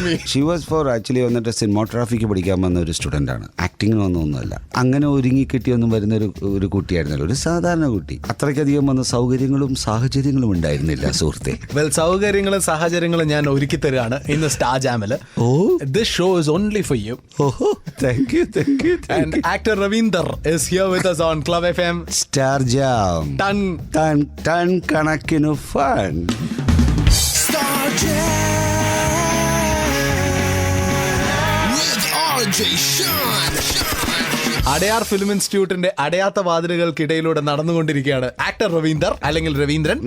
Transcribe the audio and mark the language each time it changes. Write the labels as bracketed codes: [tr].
[en] she was for actually [ml] വന്നിട്ട് സിനിമാറ്റോഗ്രാഫിക്ക് പഠിക്കാൻ വന്ന ഒരു സ്റ്റുഡൻ്റ് ആണ്. ആക്ടിങ്ങിനൊന്നുമല്ല. അങ്ങനെ ഒരുങ്ങിക്കെട്ടിയൊന്നും വരുന്ന ഒരു കുട്ടിയായിരുന്നല്ലോ, ഒരു സാധാരണ കുട്ടി. അത്രയ്ക്കധികം വന്ന സൗകര്യങ്ങളും സാഹചര്യങ്ങളും ഉണ്ടായിരുന്നില്ല സുഹൃത്തെ. വെൽ, സൗകര്യങ്ങളും സാഹചര്യങ്ങളും ഞാൻ ഒരുക്കി തരികയാണ് ഇന്ന് star ജാമില്. [en] This show is only for you. Thank you. And actor Ravinder is here with us on Club FM Star Jam. [ml] Ton കണക്കിന് fun. [en] Star Jam with RJ Sean. [ml] Adyar film ഇൻസ്റ്റിറ്റ്യൂട്ടിന്റെ അടയാത്ത വാതിലുകൾക്കിടയിലൂടെ നടന്നുകൊണ്ടിരിക്കുകയാണ് ആക്ടർ രവീന്ദർ, അല്ലെങ്കിൽ രവീന്ദ്രൻ.